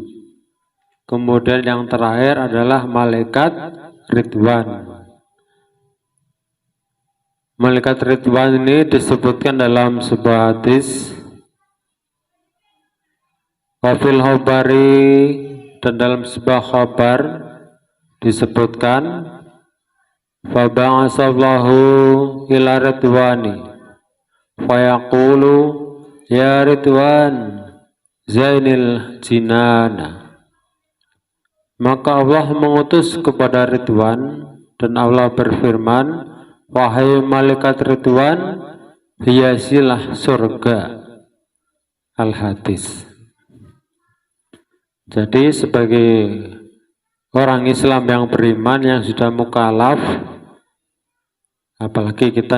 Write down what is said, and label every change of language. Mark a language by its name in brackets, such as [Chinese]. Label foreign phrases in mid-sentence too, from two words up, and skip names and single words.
[Indonesian] Kemudian yang terakhir adalah malaikat Ridwan. Malaikat Ridwan ini disebutkan dalam sebuah hadis [Arabic] وفي الخبر, [Indonesian] dan dalam sebuah khabar disebutkan [Arabic] فبعث الله إلى رضوان فيقول يا رضوان زين الجنان. [Indonesian] Maka Allah mengutus kepada Ridwan dan Allah berfirman, wahai malaikat Ridwan, hiasilah surga. Al-Hadis. Jadi sebagai orang Islam yang beriman yang sudah mukallaf, apalagi kita